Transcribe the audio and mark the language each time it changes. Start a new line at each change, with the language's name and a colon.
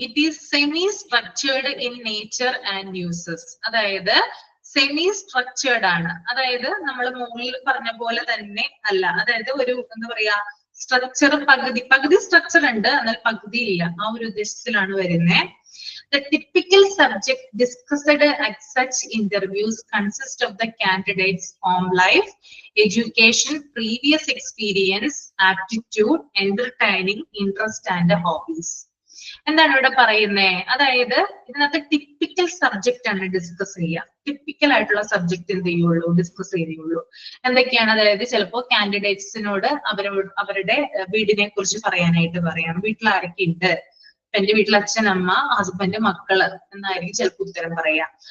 English: It is semi-structured in nature and uses.
Malayalam: അതായത് semi structured ആണ്. അതായത് നമ്മൾ മുകളിൽ പറഞ്ഞ പോലെ തന്നെ അല്ല. അതായത് ഒരു എന്താ പറയാ, സ്ട്രക്ചർ പകുതി സ്ട്രക്ചർ ഉണ്ട്, എന്നാൽ പകുതി ഇല്ല. ആ ഒരു ഉദ്ദേശത്തിലാണ് വരുന്നത്.
English: The typical subject discussed at such interviews consist of the candidate's home life, education, previous experience, aptitude, entertaining, interest and hobbies.
Malayalam: എന്താണ് ഇവിടെ പറയുന്നത്? അതായത് ഇതിനകത്ത് ടിപ്പിക്കൽ സബ്ജക്റ്റ് ആണ് ഡിസ്കസ് ചെയ്യുക. ടിപ്പിക്കൽ ആയിട്ടുള്ള സബ്ജക്ട് എന്ത് ചെയ്യുള്ളൂ? ഡിസ്കസ് ചെയ്യുള്ളൂ. എന്തൊക്കെയാണ്? അതായത് ചിലപ്പോൾ കാൻഡിഡേറ്റ്സിനോട് അവരുടെ വീടിനെ കുറിച്ച് പറയാനായിട്ട് പറയാം. വീട്ടിൽ ആരൊക്കെ ഉണ്ട്? എന്റെ വീട്ടിൽ അച്ഛൻ, അമ്മ, ഹസ്ബൻഡ്, മക്കള് എന്നായിരിക്കും ചിലപ്പോൾ ഉത്തരം പറയാം.